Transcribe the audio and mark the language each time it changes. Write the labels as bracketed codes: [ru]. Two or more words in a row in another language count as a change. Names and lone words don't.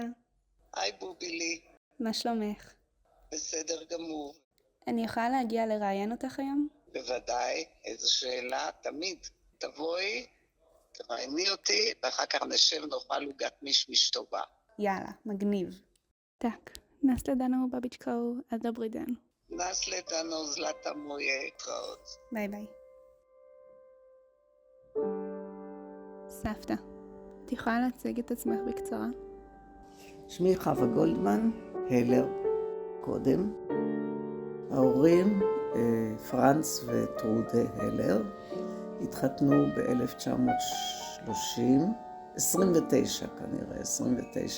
[he] היי בובילי, מה שלומך? בסדר גמור. אני יכולה להגיע לראיין אותך היום? בוודאי, איזו שאלה, תמיד. תבואי, תראייני אותי, ואחר כך נשב נאכל עוגת מישמיש טובה. יאללה, מגניב. [cs] Tak, nasledano babičko, a dobrý den. Nasledano zlata moje, [he] להתראות. ביי ביי. סבתא, את יכולה להציג את עצמך בקצרה? שמי חווה גולדמן, הלר, קודם. ההורים, פרנץ וטרודה הלר, התחתנו ב-1930, 29 כנראה, 29.